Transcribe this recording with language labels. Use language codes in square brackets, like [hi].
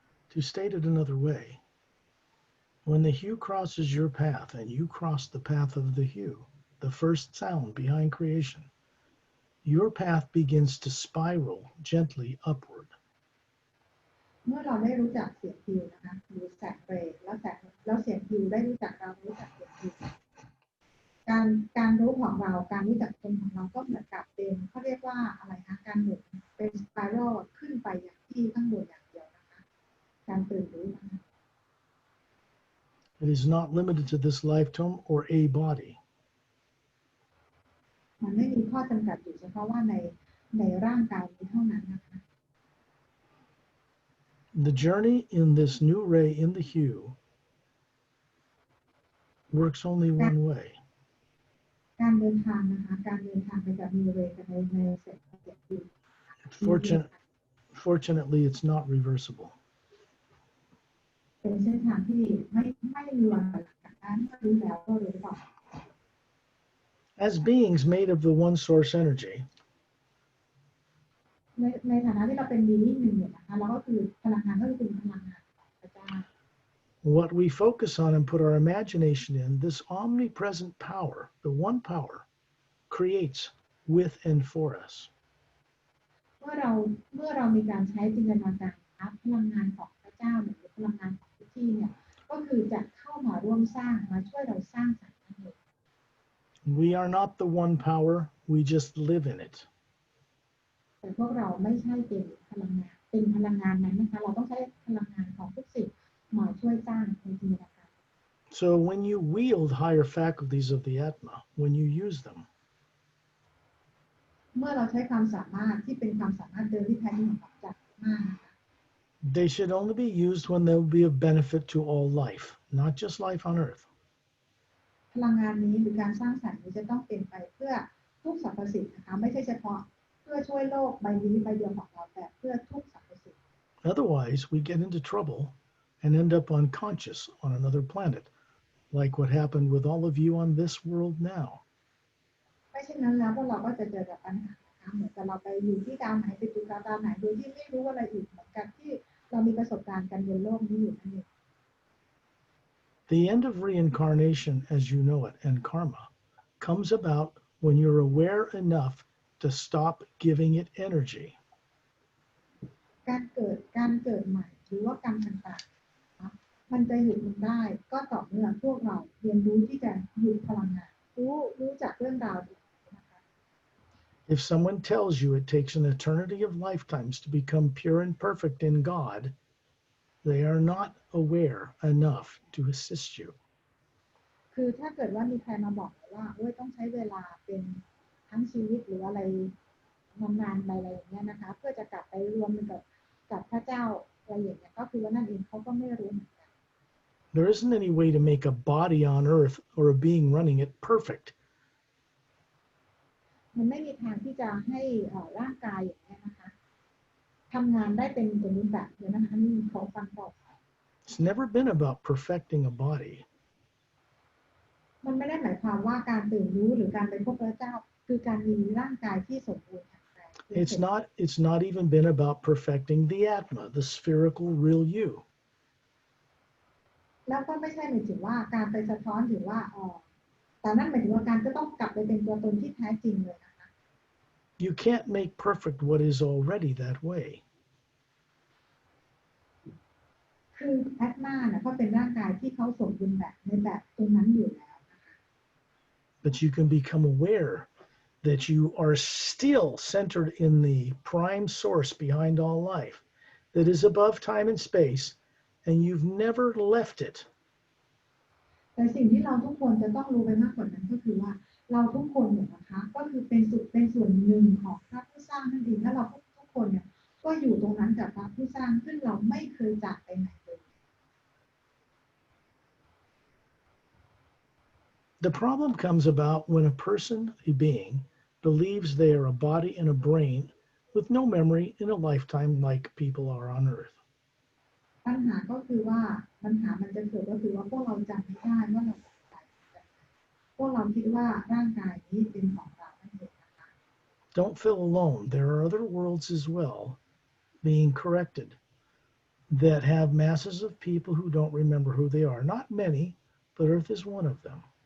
[en] To state it another way, when the hue crosses your path and you cross the path of the hue, the first sound behind creation, your path begins to spiral gently upward. [th] เมื่อเราได้รู้จักเสียงฮิวนะคะหรือแสงเรย์แล้วเสียงฮิวได้รู้จักเรารู้จักเสียงฮิวการรู้ของเราการรู้จักคนของเราก็เหมือนกับเป็นเขาเรียกว่าอะไรนะการหมุนเป็นสไปรัลขึ้นไปอย่างที่ข้างบนอย่างเดียวนะคะการตื่นรู้นะคะ [en] It is not limited to this lifetime or a body. [th] มันไม่มีข้อจำกัดอยู่เฉพาะว่าในร่างกายนี้เท่านั้นนะคะ [en] The journey in this new ray in the hue works only one way. [th] การเดินทางนะคะการเดินทางไปกับนิวเรย์กับในเส้นเสียงฮิว [en] Fortunately, it's not reversible. [th] เป็นเส้นทางที่ไม่มีวันถอยหลังจากนั้นเมื่อรู้แล้วก็รู้ต่อ [en] As beings made of the one source energy, [th] ในฐานะที่เราเป็นบีนิ่งหนึ่งเนี่ยนะคะเราก็คือพลังงานก็คือพลังงานของพระเจ้า [en] what we focus on and put our imagination in, this omnipresent power, the one power, creates with and for us. [th] เมื่อเรามีการใช้จินตนาการนะคะพลังงานของพระเจ้าหรือพลังงานของทุกที่เนี่ยก็คือจะเข้ามาร่วมสร้างมาช่วยเราสร้างสรรค์นั่นเอง [en] We are not the one power, we just live in it. [th] แต่พวกเราไม่ใช่เป็นพลังงานนั้นนะคะเราต้องใช้พลังงานของทุกสิ่งมาช่วยสร้างในจินตนาการ [en] So when you wield higher faculties of the Atma, when you use them, [th] เมื่อเราใช้ความสามารถที่เป็นความสามารถเดิมที่แท้จริงของจักรมากนะคะ [en] they should only be used when they will be of benefit to all life, not just life on earth. [th] พลังงานนี้หรือการสร้างสรรค์นี้จะต้องเป็นไปเพื่อทุกสรรพสิ่งนะคะไม่ใช่เฉพาะเพื่อช่วยโลกใบนี้ใบเดียวของเราแต่เพื่อทุกสรรพสิ่ง [en] Otherwise, we get into trouble and end up unconscious on another planet, like what happened with all of you on this world now. [th] ไม่เช่นนั้นแล้วพวกเราก็จะเจอกับปัญหานะคะเหมือนกับเราไปอยู่ที่ดาวไหนไปอยู่ดาวไหนโดยที่ไม่รู้อะไรอีกเหมือนกับที่เรามีประสบการณ์กันบนโลกนี้อยู่นั่นเอง [en] The end of reincarnation, as you know it, and karma, comes about when you're aware enough to stop giving it energy. [th] การเกิดใหม่หรือว่ากรรมต่างๆนะมันจะหยุดมันได้ก็ต่อเมื่อพวกเราเรียนรู้ที่จะหยุดพลังงานรู้จักเรื่องราวนะคะ [en] If someone tells you it takes an eternity of lifetimes to become pure and perfect in God, they are not aware enough to assist you. [th] คือถ้าเกิดว่ามีใครมาบอกว่าต้องใช้เวลาเป็นทั้งชีวิตหรืออะไรนานๆไปอะไรอย่างเงี้ยนะคะเพื่อจะกลับไปรวมกับพระเจ้าอะไรอย่างเงี้ยก็คือว่านั่นเองเขาก็ไม่รู้เหมือนกัน [en] There isn't any way to make a body on earth or a being running it perfect. [th] มันไม่มีทางที่จะให้ร่างกายอย่างเงี้ยนะคะทำงานได้เป็นสมบูรณ์แบบเดี๋ยวนะคะนี่เขาฟังต่อ [en] It's never been about perfecting a body. [th] มันไม่ได้หมายความว่าการตื่นรู้หรือการไปพบพระเจ้าคือการมีร่างกายที่สมบูรณ์แข็งแรง [en] It's not even been about perfecting the Atma, the spherical real you. [th] แล้วก็ไม่ใช่หมายถึงว่าการไปสะท้อนถึงว่าแต่นั่นหมายถึงว่าการก็ต้องกลับไปเป็นตัวตนที่แท้จริงเลยนะคะ [en] You can't make perfect what is already that way. [th] คือแอดมาเนี่ยเขาเป็นร่างกายที่เขาสมบูรณ์แบบในแบบตรงนั้นอยู่แล้วนะคะ [en] But you can become aware that you are still centered in the prime source behind all life, that is above time and space, and you've never left it. [th] แต่สิ่งที่เราทุกคนจะต้องรู้ไปมากกว่านั้นก็คือว่าเราทุกคนเนี่ยนะคะก็คือเป็นส่วนหนึ่งของพระผู้สร้างนั่นเองและเราทุกคนเนี่ยก็อยู่ตรงนั้นกับพระผู้สร้างซึ่งเราไม่เคยจากไปไหนเลย [en] The problem comes about when a person, a being, believes they are a body and a brain with no memory in a lifetime like people are on earth. [th] ปัญหาก็คือว่าปัญหามันจะเกิดก็คือว่าพวกเราจำไม่ได้ว่าเราเป็นใครพวกเราคิดว่าร่างกายนี้เป็นของเรานั่นเองนะคะ [en] Don't feel alone. There are other worlds as well being corrected that have masses of people who don't remember who they are. Not many, but Earth is one of them.